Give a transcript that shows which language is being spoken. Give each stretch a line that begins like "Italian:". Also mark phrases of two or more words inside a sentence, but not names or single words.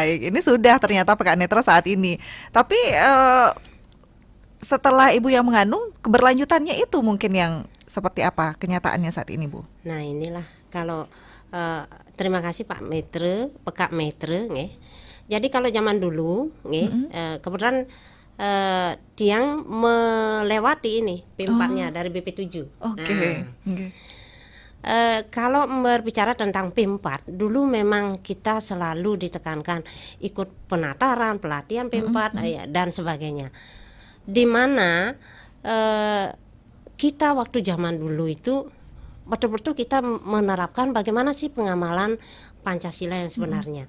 Indonesian: Ini sudah ternyata Pekak Netra saat ini. Tapi setelah Ibu yang mengandung, keberlanjutannya itu mungkin yang seperti apa kenyataannya saat ini, Bu? Nah, inilah kalau terima kasih Pak Metre, Pekak Metre, nggih. Jadi kalau zaman dulu, nggih, kebetulan Tiang melewati ini P4-nya dari BP7. Oke. Kalau berbicara tentang P4, dulu memang kita selalu ditekankan ikut penataran, pelatihan P4 dan sebagainya. Di mana kita waktu zaman dulu itu betul-betul kita menerapkan bagaimana sih pengamalan Pancasila yang sebenarnya.